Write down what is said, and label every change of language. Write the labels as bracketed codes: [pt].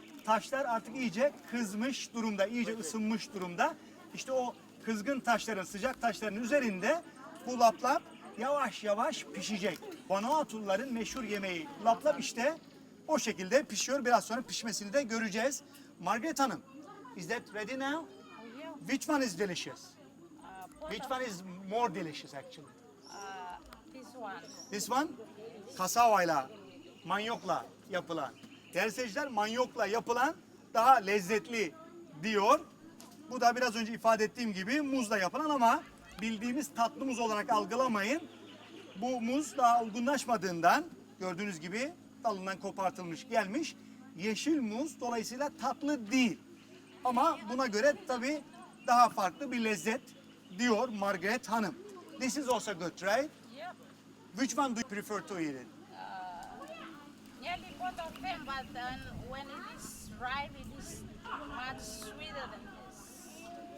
[tr] Taşlar artık iyice kızmış durumda, iyice ısınmış durumda. İşte o kızgın taşların, sıcak taşların üzerinde bu laplap yavaş yavaş pişecek. Vanuatu'luların meşhur yemeği laplap işte o şekilde pişiyor. Biraz sonra pişmesini de göreceğiz. [en] Margaret Hanım, is that ready now? Which one is delicious? Which one is more delicious actually? This one. This one [tr] kasavayla, manyokla yapılan. Değerli seyirciler, manyokla yapılan daha lezzetli diyor. Bu da biraz önce ifade ettiğim gibi muzla yapılan ama bildiğimiz tatlı muz olarak algılamayın. Bu muz daha olgunlaşmadığından gördüğünüz gibi dalından kopartılmış gelmiş. Yeşil muz dolayısıyla tatlı değil. Ama buna göre tabii daha farklı bir lezzet diyor Margaret Hanım. [en] This is also good, right? Yep. Which one do you prefer to eat it? Nearly both of them, but then when it is ripe, it is much sweeter than this.